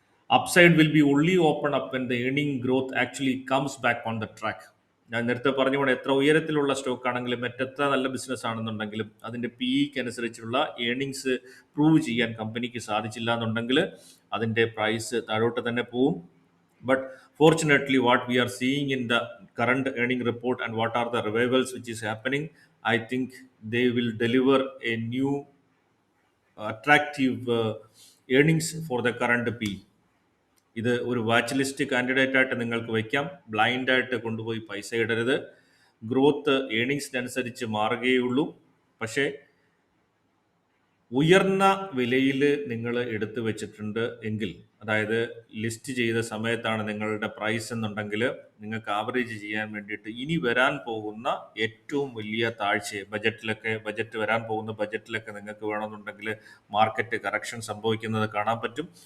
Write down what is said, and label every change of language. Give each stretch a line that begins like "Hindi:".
English: Upside will be only open up when the earning growth actually comes back on the track.
Malayalam: ഞാൻ നേരത്തെ പറഞ്ഞുകൊണ്ട് എത്ര ഉയരത്തിലുള്ള stock ആണെങ്കിലും മറ്റെത്ര നല്ല ബിസിനസ് ആണെന്നുണ്ടെങ്കിലും അതിൻ്റെ PEക്ക് അനുസരിച്ചുള്ള ഏർണിങ്സ് പ്രൂവ് ചെയ്യാൻ കമ്പനിക്ക് സാധിച്ചില്ല എന്നുണ്ടെങ്കിൽ അതിൻ്റെ പ്രൈസ് താഴോട്ട് തന്നെ പോവും.
English: But fortunately, what we are seeing in the current earning report and what are the revivals which is happening, I think they will deliver a new attractive earnings for the current P.
Malayalam: ഇത് ഒരു watch list candidate ആയിട്ട് നിങ്ങൾക്ക് വയ്ക്കാം. ബ്ലൈൻഡായിട്ട് കൊണ്ടുപോയി പൈസ ഇടരുത്. Growth ഏർണിങ്സിനനുസരിച്ച് മാറുകയുള്ളൂ. പക്ഷേ ഉയർന്ന വിലയിൽ നിങ്ങൾ എടുത്തു വെച്ചിട്ടുണ്ട് എങ്കിൽ, അതായത് ലിസ്റ്റ് ചെയ്ത സമയത്താണ് നിങ്ങളുടെ പ്രൈസ് എന്നുണ്ടെങ്കിൽ നിങ്ങൾക്ക് ആവറേജ് ചെയ്യാൻ വേണ്ടിയിട്ട് ഇനി വരാൻ പോകുന്ന ഏറ്റവും വലിയ താഴ്ച ബജറ്റ് വരാൻ പോകുന്ന ബജറ്റിലൊക്കെ നിങ്ങൾക്ക് വേണമെന്നുണ്ടെങ്കിൽ മാർക്കറ്റ് കറക്ഷൻ സംഭവിക്കുന്നത് കാണാൻ പറ്റും.